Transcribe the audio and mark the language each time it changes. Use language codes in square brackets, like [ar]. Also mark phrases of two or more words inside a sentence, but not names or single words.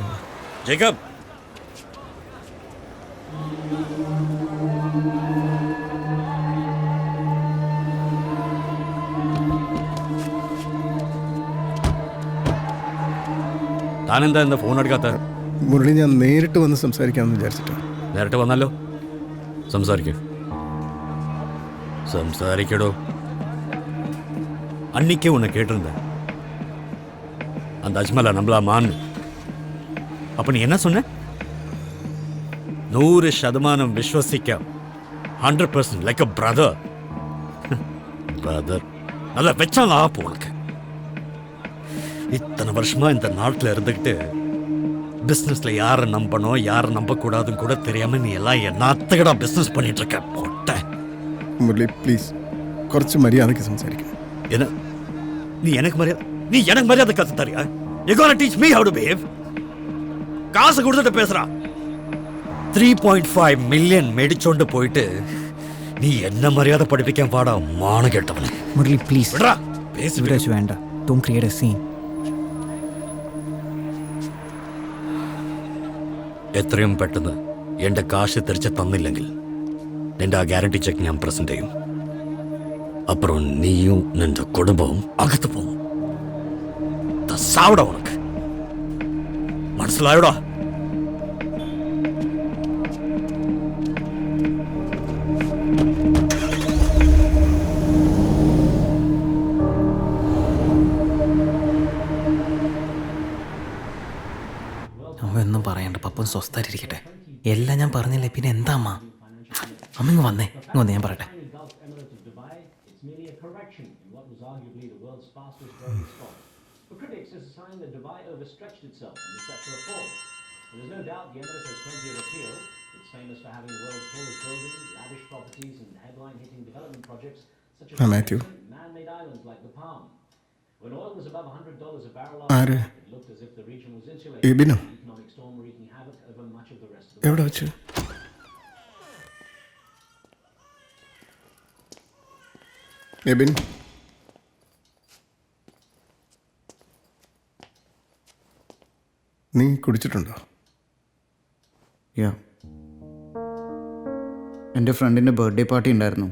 [ml] ജേക്കബ്, താനെന്താ എന്താ ഫോൺ എടുക്കാത്ത? മുരളി, ഞാൻ നേരിട്ട് വന്ന് സംസാരിക്കാമെന്ന് വിചാരിച്ചിട്ടാണ്. നേരിട്ട് വന്നല്ലോ, സംസാരിക്കടോ. [ta] அன்னைக்கே உன்னை கேட்டிருந்தேன், அந்த அஜ்மலா நம்மளா மான்னு. அப்ப நீ என்ன சொன்ன? 100% விஸ்வசிக்க, 100% [en] like a brother. [ta] பிரதர் நல்லா வச்சான் ஆப்பு உனக்கு. இத்தனை வருஷமா இந்த நாட்டில் இருந்துக்கிட்டு பிஸ்னஸ்ல யாரை நம்பணும் யாரை நம்பக்கூடாதுன்னு கூட தெரியாம நீ எல்லாம் என்னத்தகடா பிஸ்னஸ் பண்ணிட்டு இருக்க. போட்ட [ml] മുരളി, പ്ലീസ് കുറച്ച് മര്യാദയ്ക്ക് സംസാരിക്കണം. [ta] என்ன நீ எனக்கு மரியாதை கத்து தரியா? [en] You gonna teach me how to behave? [ta] காசு கொடுத்துட்டு பேசுறா. 3.5 மில்லியன் மேடிச்சோண்டு போயிட்டு நீ என்ன மரியாதை படிப்பிக்க பாடா மான கேட்டவனே. [ml] മുരളി പ്ലീസ് [ta] விடுறா, பேசி விடு. [ml] വിടാച്ച് വേണ്ട. [en] don't create a scene. [ml] എത്രയും പെട്ടെന്ന് എന്റെ കാശ് തിരിച്ച് തന്നില്ലെങ്കിൽ നിന്റെ ആ ഗ്യാരണ്ടി ചെക്ക് ഞാൻ പ്രസന്റ് ചെയ്യും. അപ്പുറം നീയും നിന്റെ കുടുംബവും അകത്ത് പോകും. [ta] சாவடா உனக்கு [ml] മനസ്സിലായോടാ? അമ്മ ഒന്നും പറയണ്ട, പപ്പൻ സ്വസ്ഥായിരിക്കട്ടെ. എല്ലാം ഞാൻ പറഞ്ഞില്ലേ, പിന്നെ എന്താ അമ്മ? അമ്മ ഇങ്ങ് വന്നേ, ഞാൻ പറയട്ടെ. [en] For critics, it's a sign that Dubai overstretched itself and is set for a fall. There's no doubt the Emirates has plenty of appeal. It's famous for having the world's tallest buildings, lavish properties, and headline-hitting development projects such as Matthew. man-made islands like the Palm. When oil was above $100 a barrel, it looked as if the region was insulated from [ml] എബിനോ, [en] the economic storm wreaking havoc over much of the rest of the [ml] എവിടെ [en] world. [ml] വെച്ച്? എബിൻ, നീ കുടിച്ചിട്ടുണ്ടോ? യാ, എൻ്റെ ഫ്രണ്ടിൻ്റെ ബർത്ത്ഡേ പാർട്ടി ഉണ്ടായിരുന്നു.